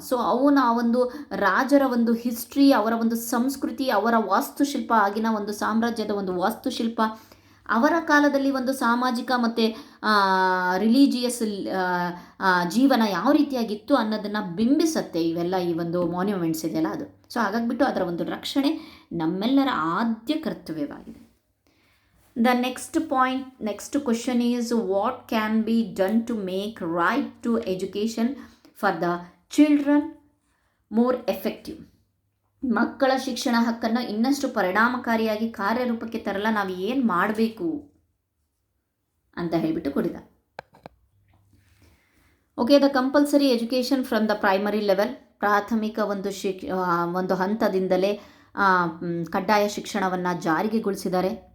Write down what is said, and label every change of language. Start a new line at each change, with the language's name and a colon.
Kannada: So ಅವನ ಒಂದು ರಾಜರ ಒಂದು ಹಿಸ್ಟ್ರಿ, ಅವರ ಒಂದು ಸಂಸ್ಕೃತಿ, ಅವರ ವಾಸ್ತುಶಿಲ್ಪ, ಆಗಿನ ಒಂದು ಸಾಮ್ರಾಜ್ಯದ ಒಂದು ವಾಸ್ತುಶಿಲ್ಪ, ಅವರ ಕಾಲದಲ್ಲಿ ಒಂದು ಸಾಮಾಜಿಕ ಮತ್ತು ರಿಲಿಜಿಯಸ್ ಜೀವನ ಯಾವ ರೀತಿಯಾಗಿತ್ತು ಅನ್ನೋದನ್ನು ಬಿಂಬಿಸುತ್ತೆ ಇವೆಲ್ಲ, ಈ ಒಂದು ಮಾನ್ಯುಮೆಂಟ್ಸ್ ಇದೆಯಲ್ಲ ಅದು. ಸೊ ಹಾಗಾಗಿಬಿಟ್ಟು ಅದರ ಒಂದು ರಕ್ಷಣೆ ನಮ್ಮೆಲ್ಲರ ಆದ್ಯ ಕರ್ತವ್ಯವಾಗಿದೆ.
English: The next question is, what can be done to make right to education for the children more effective?
Kannada: ಮಕ್ಕಳ ಶಿಕ್ಷಣ ಹಕ್ಕನ್ನು ಇನ್ನಷ್ಟು ಪರಿಣಾಮಕಾರಿಯಾಗಿ ಕಾರ್ಯರೂಪಕ್ಕೆ ತರಲು ನಾವು ಏನು ಮಾಡಬೇಕು ಅಂತ ಹೇಳಿಬಿಟ್ಟು ಕೊಡಿದ.
English: Okay, the compulsory education from the primary level.
Kannada: ಪ್ರಾಥಮಿಕ ಒಂದು ಹಂತದಿಂದಲೇ ಕಡ್ಡಾಯ ಶಿಕ್ಷಣವನ್ನು ಜಾರಿಗೆಗೊಳಿಸಿದ್ದಾರೆ.